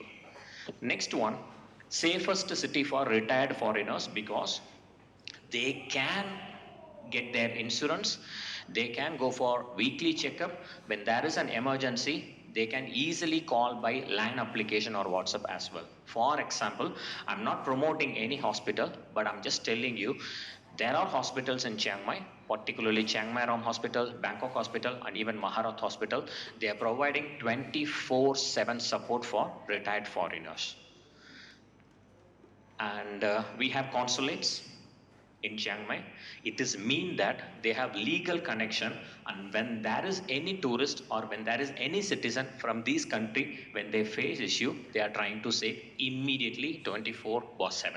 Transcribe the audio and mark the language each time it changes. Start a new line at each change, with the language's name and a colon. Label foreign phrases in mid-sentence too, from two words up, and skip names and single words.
English: Next one, safest city for retired foreigners, because they can get their insurance, they can go for weekly checkup. When there is an emergency, they can easily call by line application or WhatsApp as well. For example, I'm not promoting any hospital, but I'm just telling you, there are hospitals in Chiang Mai, particularly Chiang Mai Ram Hospital, Bangkok Hospital, and even Maharat Hospital. They are providing 24/7 support for retired foreigners. And we have consulates in Chiang Mai. It is mean that they have legal connection, and when there is any tourist or when there is any citizen from these country, when they face issue, they are trying to say immediately 24/7.